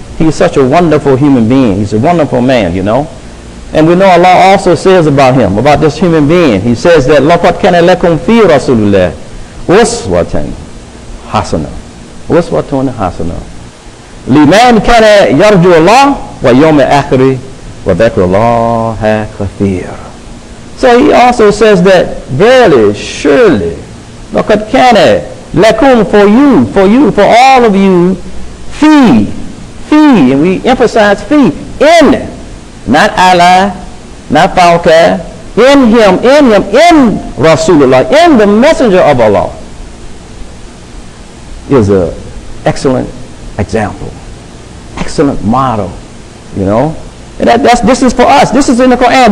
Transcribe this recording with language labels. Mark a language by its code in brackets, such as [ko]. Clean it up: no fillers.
[en] He's such a wonderful human being. He's a wonderful man, And we know Allah also says about him, about this human being. He says that [ar] لَقَدْ كَانَ لَكُمْ فِي رَسُولِ اللَّهِ أُسْوَةً حَسَنَةً أُسْوَةٌ حَسَنَةً لِمَنْ كَانَ يَرْجُو اللَّهَ وَيَوْمَ الْآخِرِ وَذَكْرَ اللَّهَ كَثِيرًا. [en] So he also says that verily, surely, [ar] لَقَدْ كَانَ لَكُمْ [en] for all of you, fi, and we emphasize fi, in, not Allah, not Fawqa, in Rasulullah, in the messenger of Allah, is an excellent example, excellent model, And this is for us. This is in the Quran.